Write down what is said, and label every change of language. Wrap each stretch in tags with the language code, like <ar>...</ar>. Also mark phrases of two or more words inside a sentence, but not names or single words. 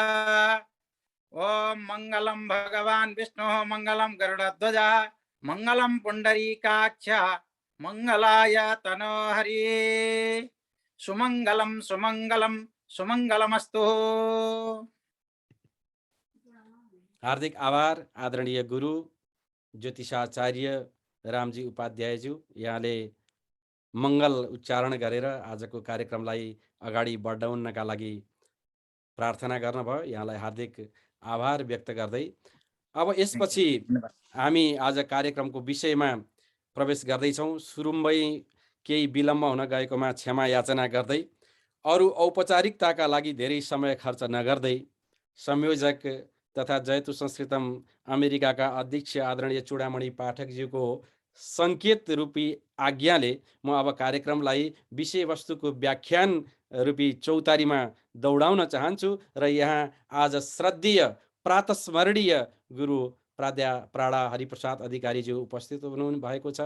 <sa>ओम मंगलम भगवान विष्णु मंगलम गरुड़ध्वज मंगलम पुंडरीकाक्ष मंगलाय तनोहरि सुमंगलम सुमंगलम सुमंगलमस्तु।</sa> <ne>हार्दिक आभार आदरणीय गुरु ज्योतिषाचार्य रामजी उपाध्यायज्यू, यहाँले मङ्गल उच्चारण गरेर आजको कार्यक्रमलाई अगाडि बढाउनका लागि प्रार्थना गर्नुभयो। यहाँलाई हार्दिक आभार व्यक्त गर्दै अब यसपछि हामी आज कार्यक्रमको विषयमा प्रवेश गर्दैछौँ। सुरुमै केही विलम्ब हुन गएकोमा क्षमा याचना गर्दै अरू औपचारिकताका लागि धेरै समय खर्च नगर्दै संयोजक तथा जयतु संस्कृतम अमेरिकाका अध्यक्ष आदरणीय चूडामणि पाठकज्यूको सङ्केत रूपी आज्ञाले म अब कार्यक्रमलाई विषयवस्तुको व्याख्यान रूपी चौतारीमा दौडाउन चाहन्छु र यहाँ आज श्रद्धेय प्रातस्मरणीय गुरु प्राणा हरिप्रसाद अधिकारीज्यू उपस्थित हुनु भएको छ।</ne>